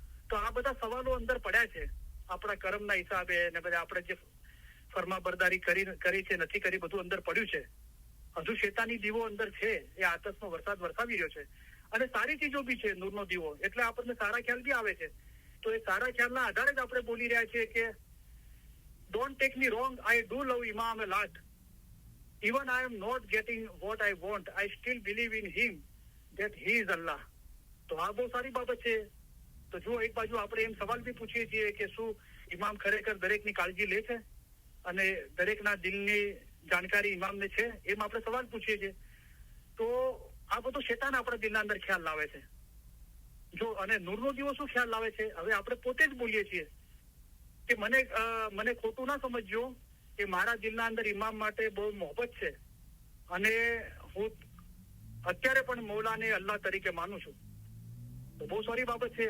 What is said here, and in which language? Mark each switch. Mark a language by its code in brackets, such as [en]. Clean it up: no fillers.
[gu] તો આ બધા સવાલો અંદર પડ્યા છે આપણા કર્મના હિસાબે ને બધા આપણે જે ફરમાબરદારી કરી છે નથી કરી, બધું અંદર પડ્યું છે. હજુ શેતાની દીવો અંદર છે, એ આતશનો વરસાદ વરસાવી રહ્યો છે. અને સારી ચીજો બી છે, નૂરનો દીવો, એટલે આપણને સારા ખ્યાલ બી આવે છે. તો એ સારા ખ્યાલના આધારે જ આપણે બોલી રહ્યા છીએ કે [en] Don't take me wrong, I do love Imam a lot. Even I am not getting what I want, I still believe in him that he is Allah. [gu] તો આ બહુ સારી બાબત છે. તો જો એક બાજુ આપણે એમ સવાલ બી પૂછીએ છીએ કે શું ઇમામ ખરેખર દરેકની કાળજી લે છે અને દરેકના દિલની જાણકારી ઇમામને છે, એમ આપણે સવાલ પૂછીએ છીએ. તો આ બધું શેતાન આપણા દિલના અંદર ખ્યાલ લાવે છે. જો અને નૂરનો દીવો શું ખ્યાલ લાવે છે, હવે આપણે પોતે જ બોલીએ છીએ કે મને ખોટું ના સમજજો કે મારા દિલના અંદર ઇમામ માટે બહુ મોહબ્બત છે અને હું અત્યારે પણ મૌલાને અલ્લાહ તરીકે માનું છું. તો બહુ સારી બાબત છે.